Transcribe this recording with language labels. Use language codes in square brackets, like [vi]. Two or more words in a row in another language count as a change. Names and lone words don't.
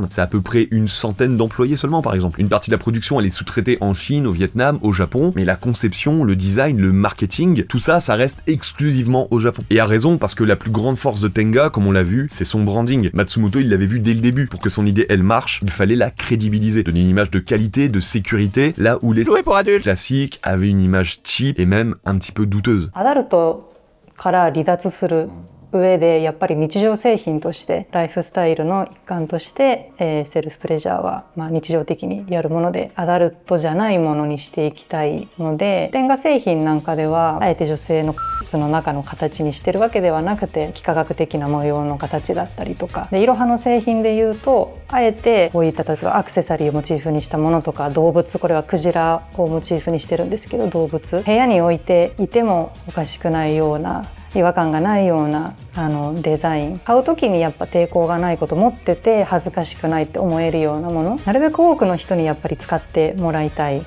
[fr] C'est à peu près une centaine d'employés seulement, par exemple. Une partie de la production, elle est sous-traitée en Chine, au Vietnam, au Japon, mais la conception, le design, le marketing, tout ça, ça reste exclusivement au Japon. Et à raison, parce que la plus grande force de Tenga, comme on l'a vu, c'est son branding. Matsumoto, il l'avait vu dès le début. Pour que son idée, elle marche, il fallait la crédibiliser. Donner une image de qualité, de sécurité, là où les jouets pour adultes classiques avaient une image cheap et même un petit peu douteuse. [ja] から離脱する上でやっぱり日常製品としてライフスタイルの一環として、セルフプレジャーは、日常的にやるものでアダルトじゃないものにしていきたいので、テンガ製品なんかではあえて女性のの中の形にしてるわけではなくて、幾何学的な模様の形だったりとかで、いろはの製品でいうとあえてこういった例えばアクセサリーをモチーフにしたものとか、動物、これはクジラをモチーフにしてるんですけど、動物部屋に置いていてもおかしくないような違和感がないようなデザイン、買う時にやっぱ抵抗がないこと、持ってて恥ずかしくないって思えるようなもの、なるべく多くの人にやっぱり使ってもらいたい。